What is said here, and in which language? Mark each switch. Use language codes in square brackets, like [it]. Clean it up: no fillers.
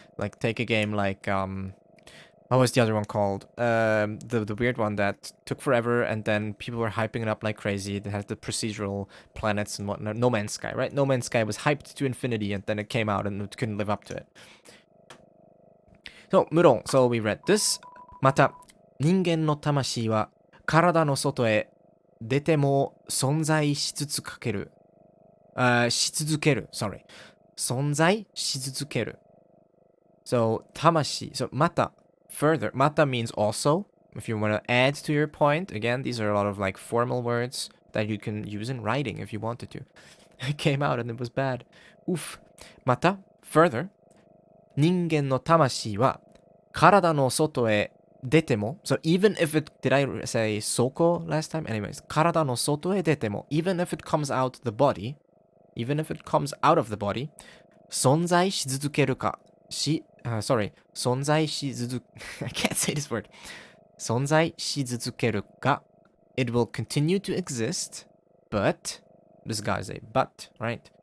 [en] Like, take a game like, what was the other one called? The weird one that took forever, and then people were hyping it up like crazy. It has the procedural planets and whatnot. No Man's Sky, right? No Man's Sky was hyped to infinity, and then it came out and it couldn't live up to it. So, 無論.So we read this. [ja] また、人間の魂は体の外へ出ても存在し続ける。し続ける。 [en] Sorry. [ja] 存在し続ける. [en] So, 魂.So, また. Further, mata means also. If you want to add to your point, again, these are a lot of like formal words that you can use in writing if you wanted to. It came out and it was bad. Oof. [ja] Mata, [en] further, [ja] 人間の魂は体の外へ出ても. [en] So even if it, did I say soko last time? Anyways, [ja] 体の外へ出ても, [en] even if it comes out the body, even if it comes out of the body, [ja] 存在し続けるかし [en] sorry, [ja] 存在し続 [en] I can't say this word. [ja] 存在し続けるか [en] it will continue to exist, but this guy's a but, right?